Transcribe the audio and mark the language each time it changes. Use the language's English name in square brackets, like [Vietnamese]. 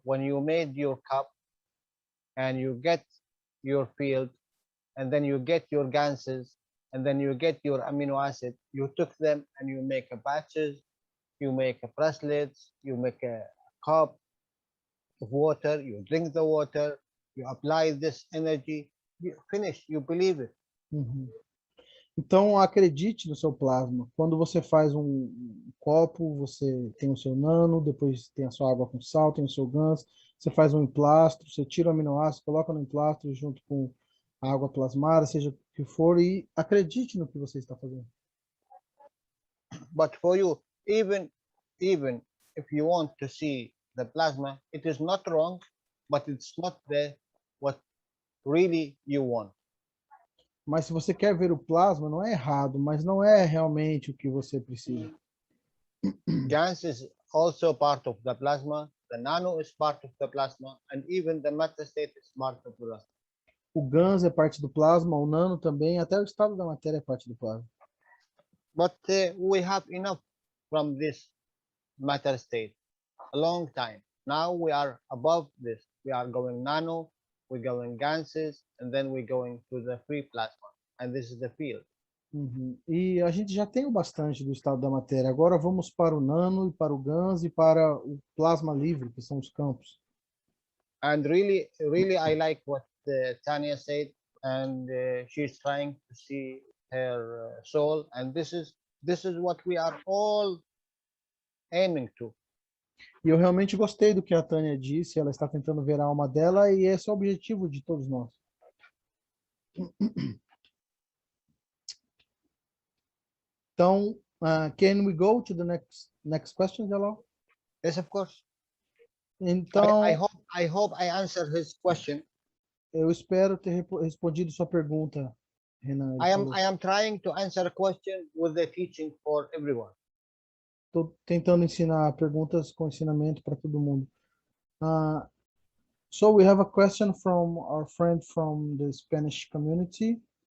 [English] When you made your cup and you get your field, and then you get your ganses, and then you get your amino acid, you took them and you make a patches, you make a bracelets, you make a cup of water, you drink the water, you apply this energy, you finish, you believe it. Uhum. [Portuguese] Então, acredite no seu plasma. Quando você faz um copo, você tem o seu nano, depois tem a sua água com sal, tem o seu GANS, você faz um emplastro, você tira o aminoácido, coloca no emplastro junto com a água plasmada, seja o que for, e acredite no que você está fazendo. [English] But for you, even if you want to see the plasma, it is not wrong, but it's not what really you want. [Portuguese] Mas se você quer ver o plasma, não é errado, mas não é realmente o que você precisa. [English] GANS is also part of the plasma, the nano is part of the plasma, and even the metastate is part of the plasma. [Portuguese] O GANS é parte do plasma, o nano também, até o estado da matéria é parte do plasma. [English] But we have enough from this matter state, a long time. Now we are above this. We are going nano, we're going ganses, and then we're going to the free plasma. And this is the field. Uhum. [Portuguese] E a gente já tem o bastante do estado da matéria. Agora vamos para o nano, e para o GANS, e para o plasma livre, que são os campos. [English] And really, I like what Tanya said, and she's trying to see her soul, and this is what we are all aiming to. [Portuguese] E eu realmente gostei do que a Tânia disse, ela está tentando ver a alma dela, e esse é o objetivo de todos nós. Então, [English] can we go to the next question, Jalal? Yes, of course. [Portuguese] Então, [English] I hope I answered his question. [Portuguese] eu espero ter respondido sua pergunta, Renan. [English] I am trying to answer a question with the teaching for everyone. [Portuguese] Estou tentando ensinar perguntas com ensinamento para todo mundo. [English] So we have a question from our friend from the Spanish community.